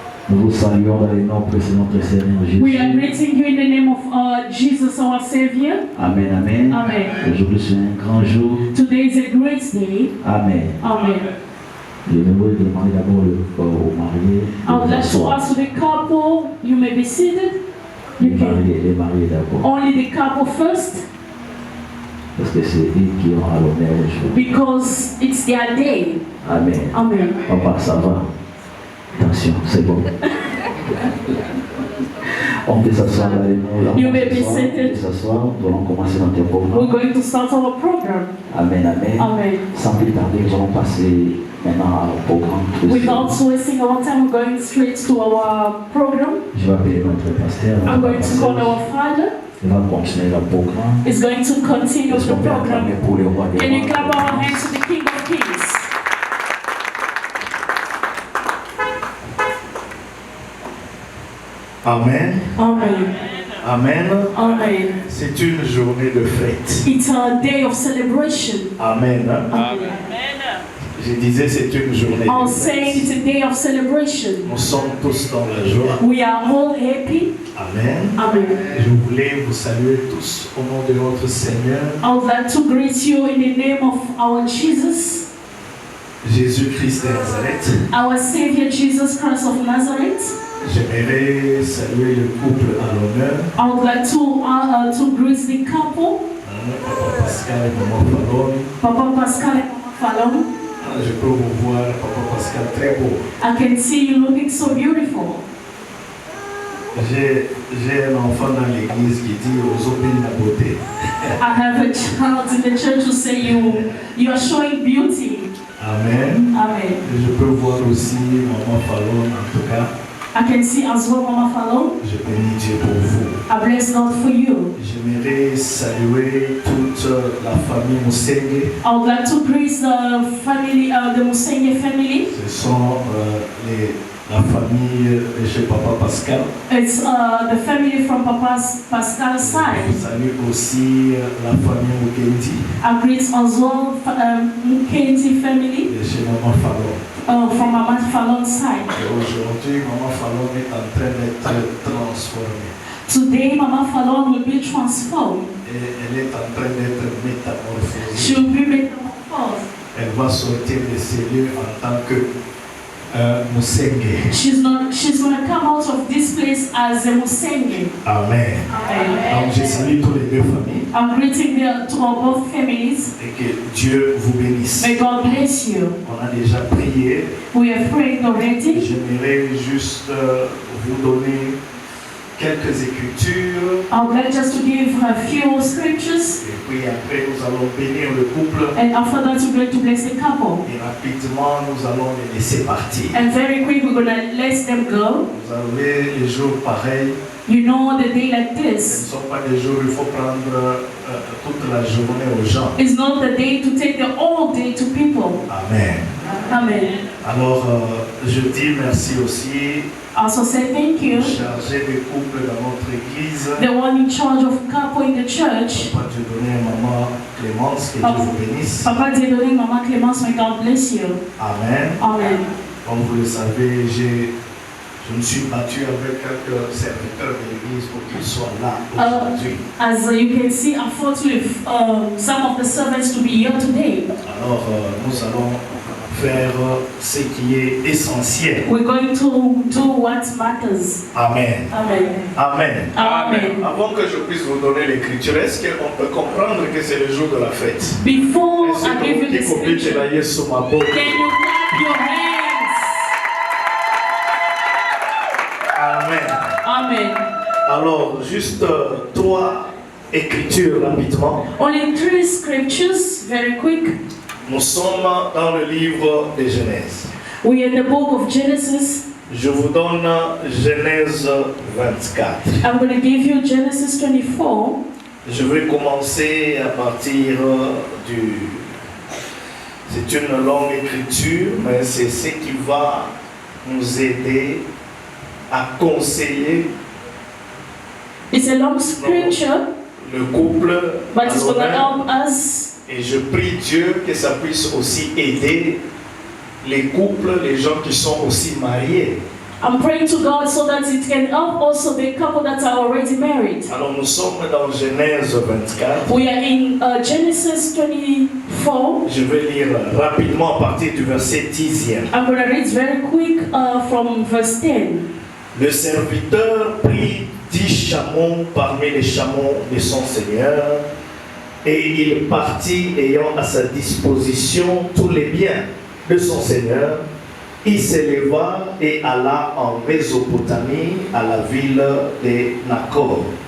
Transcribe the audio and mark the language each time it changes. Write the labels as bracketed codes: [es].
[fr] Nous vous saluons dans les noms précédents de Seigneur Jésus. [en] We are greeting you in the name of Jesus, our Savior. Amen. [fr] Aujourd'hui c'est un grand jour. [en] Today is a great day. Amen. [fr] Je vais demander d'abord au marié. [en] I would like to ask the couple, you may be seated. [fr] Les mariés d'abord. [en] Only the couple first. [fr] Parce que c'est eux qui ont à l'honneur aujourd'hui. [en] Because it's their day. [fr] Amen. Papa, ça va? Attention, c'est bon. On peut s'asseoir là et nous. [en] You may be seated. [fr] Nous allons commencer notre programme. [en] We're going to start our program. Amen. [fr] Sans plus tarder, nous allons passer maintenant au programme. [en] Without wasting our time, we're going straight to our program. [fr] Je vais appeler notre pasteur. [en] I'm going to call our father. [fr] Il va continuer le programme. [en] Is going to continue the program. Can you clap our hands to the King of Kings? Amen. Amen. [fr] C'est une journée de fête. [en] It's a day of celebration. Amen. [fr] Je disais c'est une journée. [en] I was saying it's a day of celebration. [fr] Nous sommes tous dans la joie. [en] We are all happy. Amen. [fr] Je voulais vous saluer tous au nom de notre Seigneur. [en] I would like to greet you in the name of our Jesus. [fr] Jésus-Christ de Nazareth. [en] Our Savior Jesus Christ of Nazareth. [fr] J'aimerais saluer le couple à l'honneur. [en] I would like to greet the couple. [fr] Papa Pascal et Maman Fallon. Papa Pascal et Maman Fallon. Je peux vous voir, Papa Pascal, très beau. [en] I can see you looking so beautiful. [fr] J'ai un enfant dans l'église qui dit aux obéis la beauté. [en] I have a child in the church who say you are showing beauty. Amen. [fr] Je peux voir aussi Maman Fallon en tout cas. [en] I can see as well Mama Fallon. [fr] Je bénis Dieu pour vous. [en] I bless God for you. [fr] J'aimerais saluer toute la famille Moussenge. [en] I would like to greet the family, the Moussenge family. [fr] Ce sont la famille de chez Papa Pascal. [en] It's the family from Papa Pascal's side. [fr] Je salue aussi la famille Mukendi. [en] I greet as well Mukendi family. [fr] De chez Maman Fallon. [en] From Mama Fallon's side. [fr] Aujourd'hui, Maman Fallon est en train d'être transformée. [en] Today, Mama Fallon will be transformed. [fr] Et elle est en train d'être métamorphosée. [en] She will be metamorphosed. [fr] Elle elle va sortir de ces lieux en tant que Musenge. [en] She's going to come out of this place as a Musenge. Amen. Amen. [fr] Donc je salue tous les deux familles. [en] I'm greeting to both families. [fr] Et que Dieu vous bénisse. [en] May God bless you. [fr] On a déjà prié. [en] We have prayed already. [fr] J'aimerais juste vous donner quelques écritures. [en] I would like just to give a few scriptures. [fr] Et puis après, nous allons bénir le couple. [en] And after that, we're going to bless the couple. [fr] Et rapidement, nous allons les laisser partir. [en] And very quick, we're going to let them go. [fr] Vous avez les jours pareils. [en] You know, the day like [fr] Ce ne [en] this, [fr] sont pas des jours où il faut prendre toute la journée aux gens. [en] it's not the day to take the whole day to people. Amen. Amen. [fr] Alors, je dis merci aussi [en] Also say thank [fr] au [en] you. [fr] chargé des couples dans notre église. [en] The one in charge of couple in the church. [fr] Papa Dieu donné maman Clémence, que Dieu vous bénisse. [en] Papa Dieudonné, Maman Clémence, may God bless you. Amen. Amen. [fr] Comme vous le savez, je me suis battu avec quelques serviteurs de l'église pour qu'ils soient là aujourd'hui. [en] As you can see, I fought with some of the servants to be here today. [fr] Alors, nous allons faire ce qui est essentiel. [en] We're going to do what matters. Amen. Amen. Amen. Amen. [fr] Avant que je puisse vous donner l'écriture, est-ce qu'on peut comprendre que c'est le jour de la fête? [en] Before [fr] Est-ce [en] I give you the [fr] que vous pouvez [en] scripture, [fr] dire sur ma boca? [en] can you clap your hands? Amen. Amen. [fr] Alors, juste 3 écritures rapidement. [en] Only 3 scriptures, very quick. [fr] Nous sommes dans le livre de Genèse. [en] We are in the book of Genesis. [fr] Je vous donne Genèse 24. [en] I'm going to give you Genesis 24. [fr] Je vais commencer à partir du... C'est une longue écriture, mais c'est ce qui va nous aider à conseiller [en] It's a long scripture, [fr] le couple [en] but [fr] à [en] it's going to [fr] l'honneur. [en] help us. [fr] Et je prie Dieu que ça puisse aussi aider les couples, les gens qui sont aussi mariés. [en] I'm praying to God so that it can help also the couple that are already married. [fr] Alors nous sommes dans Genèse 24. [en] We are in Genesis 24. [fr] Je vais lire rapidement à partir du verset 10e. [en] I'm going to read very quick from verse 10. [fr] Le serviteur prit 10 chameaux parmi les chameaux de son Seigneur, et il partit ayant à sa disposition tous les biens de son Seigneur. Il s'éleva et alla en Mésopotamie, à la ville de Nakor.